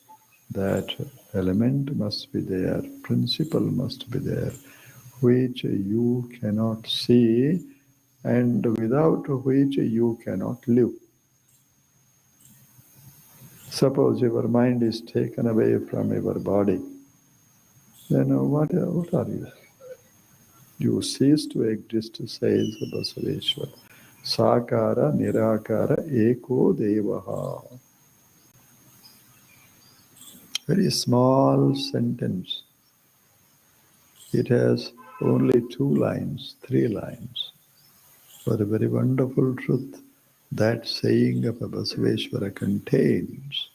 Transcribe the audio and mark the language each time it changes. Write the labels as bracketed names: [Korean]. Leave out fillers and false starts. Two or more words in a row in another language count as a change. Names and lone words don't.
[English] That element must be there, principle must be there, which you cannot see and without which you cannot live. Suppose your mind is taken away from your body, then what are you? You cease to exist, says Basaveshwar. [Sanskrit] Sakara nirakara eko devaha. [English] Very small sentence. It has only 2 lines, 3 lines. But a very wonderful truth that saying of Basaveshwara contains.